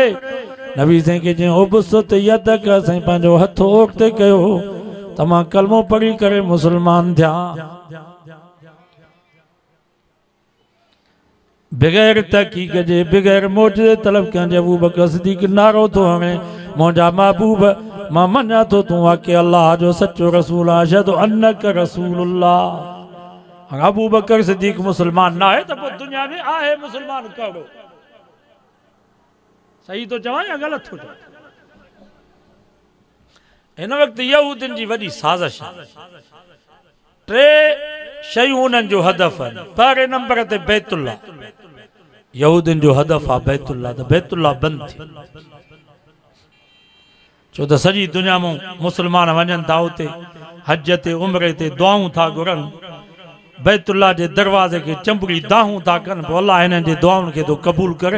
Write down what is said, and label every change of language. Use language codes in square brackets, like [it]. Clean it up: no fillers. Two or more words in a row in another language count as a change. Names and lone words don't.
[sd] नबी साईं खे चई [ar] ابسط يدك, [sd] साईं पंहिंजो हथ ओॻिते कयो त मां कलमो पढ़ी करे मुसलमान थिया। बग़ैर तहक़ीक़ जे, बग़ैर मुजज़े तलब करण जे अबू बकर सिद्दीक नारो थो हणे मुंहिंजा महबूब, मां मञा थो तूं वाक़ई अल्लाह जो सचो रसूल आहे, [ar] أشهد أنك رسول الله. [sd] अबू बकर सिद्दीक मुसलमान ना है तो दुनिया में आहे मुसलमान करो। सही तो चवां या गलत थो चवां? इन वक्त यहूदिन जी वॾी साज़िश आहे। टे शयूं उन्हनि जो हदफ़ आहिनि। पहिरें नंबर ते बैतुल्लाह, यहूदिन जो हदफ़ आहे बैतुल्लाह। त बैतुल्लाह बंदि थी, छो त सॼी दुनिया में मुसलमान वञनि था उते हज ते उम्रे ते दुआऊं था घुरनि, बैतुल्लाह जे दरवाज़े के चंबड़ी दाहूं था कनि, पोइ अल्लाह हिननि जे दुआउनि खे थो क़बूल करे।